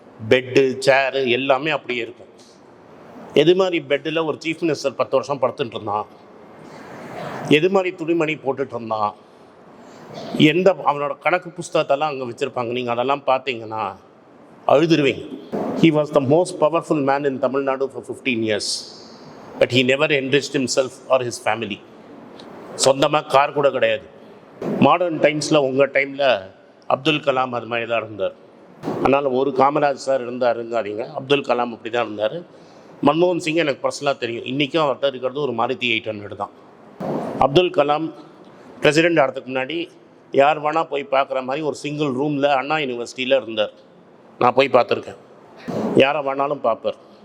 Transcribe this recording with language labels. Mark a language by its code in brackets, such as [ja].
[ta] Bed, சேரு எல்லாமே அப்படியே இருக்கும். எது மாதிரி பெட்டில் ஒரு சீஃப் மினிஸ்டர் 10 வருஷம் படுத்துட்டு இருந்தான், எது மாதிரி துணிமணி போட்டுட்டு இருந்தான், அவனோட கணக்கு புஸ்தகத்தெல்லாம் அங்கே வச்சுருப்பாங்க. நீங்கள் அதெல்லாம் பார்த்தீங்கன்னா அழுதுருவீங்க. [en] He was the most powerful man in Tamil Nadu for 15 years. But he never enriched himself or his family. [ta] சொந்தமாக கார் கூட கிடையாது. மாடர்ன் டைம்ஸில் உங்கள் டைமில் அப்துல் கலாம் அது மாதிரி தான் இருந்தார். அதனால் ஒரு காமராஜ் சார் இருந்தாருங்காதீங்க. அப்துல் கலாம் அப்படி தான் இருந்தார். மன்மோகன் சிங் எனக்கு பர்சனலாக தெரியும். இன்றைக்கும் அவர்கிட்ட இருக்கிறது ஒரு மாருதி 800 தான். அப்துல் கலாம் பிரசிடெண்ட் ஆகிறதுக்கு முன்னாடி யார் வேணால் போய் பார்க்குற மாதிரி ஒரு சிங்கிள் ரூமில் அண்ணா யூனிவர்சிட்டியில் இருந்தார். நான் போய் பார்த்துருக்கேன். யாரை வேணாலும் பார்ப்பார்.